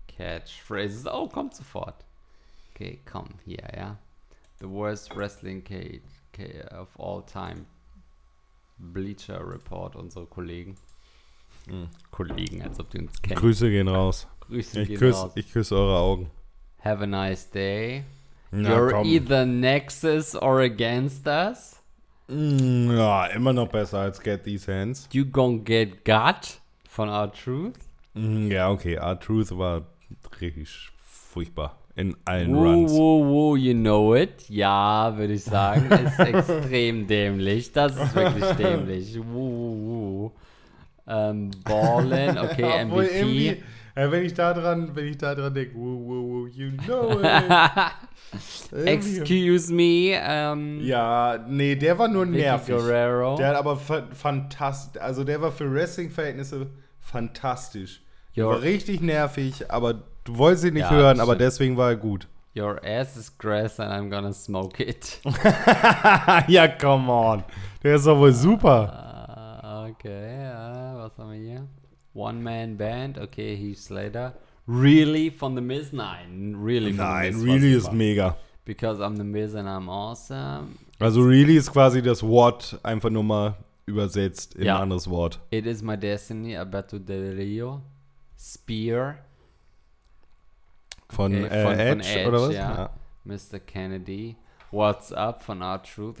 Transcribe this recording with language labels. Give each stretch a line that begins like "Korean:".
German: Catchphrases. Oh, kommt sofort. Okay, komm, hier, ja.
English: The Worst Wrestling Cage. Of all time.
German: Bleacher Report, unsere Kollegen. Hm. Kollegen, als ob die uns kennen. Grüße gehen raus. Ich küsse eure Augen.
English: Have a nice day. Either Nexus or against us.
German: Ja, immer noch besser als Get These Hands.
English: You gon' get got von R-Truth.
German: Ja, okay. R-Truth war richtig furchtbar. In allen woo,
English: Runs.
German: Woo, woo,
English: you know it.
German: Ja, würde ich sagen. Ist extrem dämlich. Das ist wirklich dämlich. Woo, woo, woo. Ballen, okay, ja, MVP. Wenn ich da dran denke,
English: woo, woo, woo, you know it. Excuse me.
German: Ja, nee, der war nur Vicky nervig. Guerrero. Der hat aber fantastisch, also der war für Wrestling-Verhältnisse fantastisch. War richtig nervig, aber du wolltest ihn nicht hören, aber deswegen war er gut.
English: Your ass is grass and I'm gonna smoke it.
German: Ja,
English: come on.
German: Der ist doch wohl super. Okay, was haben wir hier? One Man Band, okay, Heath Slater. Really von The Miz? Nein, really von Nein, The Miz. Nein, really ist mega.
English: Because I'm The Miz and I'm awesome.
German: Also really ist quasi das What einfach nur mal übersetzt in ein anderes Wort.
English: It is my destiny, Alberto Del Rio. Spear.
German: Von, okay, Edge, oder was? Ja. Mr. Kennedy. What's up von R-Truth.